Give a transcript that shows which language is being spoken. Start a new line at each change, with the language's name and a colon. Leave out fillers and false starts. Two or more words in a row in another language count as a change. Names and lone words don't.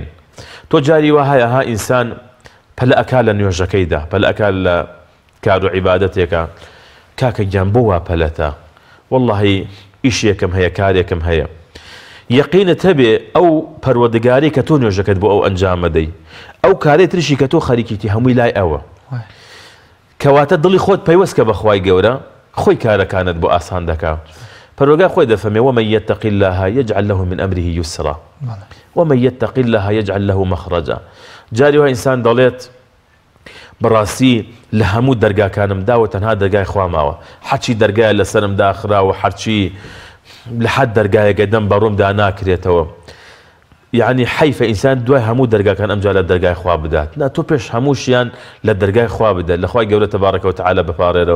Central Kurdish: تۆ جاری وا هەیە ها ئینسان پەلە ئەکا لە نوێژەکەیدا پەلە ئەکا لە کار و عیبادەتێکە کاکە گیان بۆ وا پەلەتە وەڵڵاهی ئیشێکم هەیە کارێکم هەیە یەقینت هەبێ ئەو پەروەردگاری کە تۆ نوێژەکەت بۆ ئەو ئەنجامەدەی ئەو کارێ ترشی کە تۆ خەریکیتی هەمووی لای ئەوە کەواتە دڵی خۆت پەیوەستکە بە خوای گەورە خۆی کارەکانت بۆ ئاسان دەکا. پەروەردگار خۆی دەفەرمێ
Arabic: ومن يتق الله يجعل له من أمره يسرا ومن يتق الله يجعل له مخرجا.
Central Kurdish: جاری وا ئینسان دەڵێت بەڕاستی لە هەموو دەرگاکانم داوە تەنها دەرگای خوا ماوە حەچی دەرگایە لەسەرم داخراوە هەرچی لە حەد دەرگایەکە دەم بەڕوومدا ناکرێتەوە. یعنی حیفە ئینسان دوای هەموو دەرگاکان ئەمجا لە دەرگای خوا بدات نا تۆ پێش هەمووشیان لە دەرگای خوا بدە لە خوای گەورە
Arabic: تەبارەکە و تەعالە
Central Kurdish: بپارێرەوە.